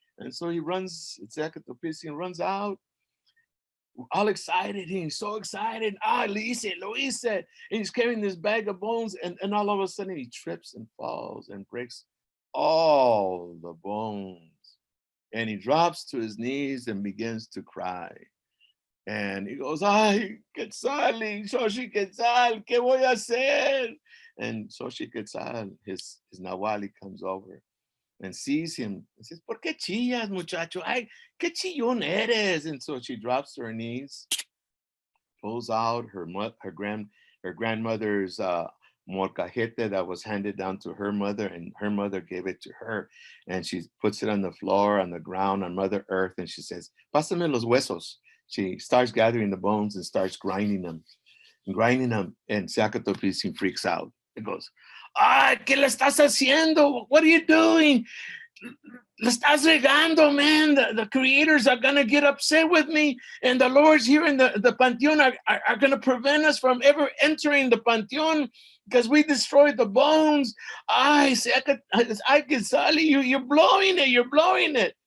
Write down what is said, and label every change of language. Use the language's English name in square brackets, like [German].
[English] And so he runs, runs out, all excited. He's so excited. Lo hice. And he's carrying this bag of bones, and all of a sudden he trips and falls and breaks all the bones. And he drops to his knees and begins to cry. [Spanish] And he goes, ay, Quetzal, Xochitl Quetzal, ¿qué voy a hacer? [English] And Xochitl Quetzal, his Nahuali, comes over and sees him and says, ¿por qué chillas, muchacho? Ay, qué chillón eres. And so she drops to her knees, pulls out her grandmother's molcajete that was handed down to her mother, and her mother gave it to her. And she puts it on the floor, on the ground, on Mother Earth, and she says, pásame los huesos. She starts gathering the bones and starts grinding them. And Zacatopilsin freaks out. [Spanish] It goes, ¿qué le estás haciendo? [English] What are you doing? Le estás regando, man. The creators are going to get upset with me. And the lords here in the Panteon are going to prevent us from ever entering the Panteon because we destroyed the bones. I can Sally, you're blowing it. You're blowing it.